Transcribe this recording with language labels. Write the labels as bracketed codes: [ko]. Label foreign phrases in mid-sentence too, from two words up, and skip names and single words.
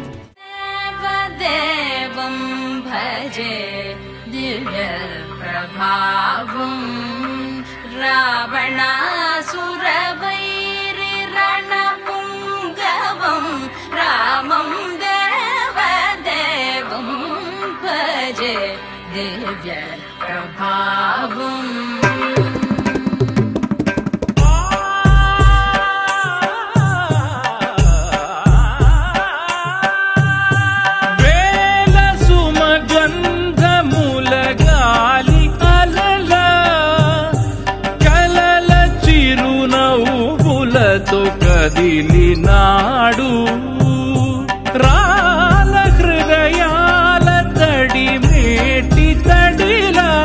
[sa] देवदेवं भजे दिव्य प्रभावं रावणासुरवैरि रणपुङ्गवं रामं देवदेवं भजे दिव्य प्रभावम् [te] వేల సుమగంధములగాలి అలల కలల చిరునవ్వులతో కదిలినాడు రాల హృదయాల తడి మేటి తడిలా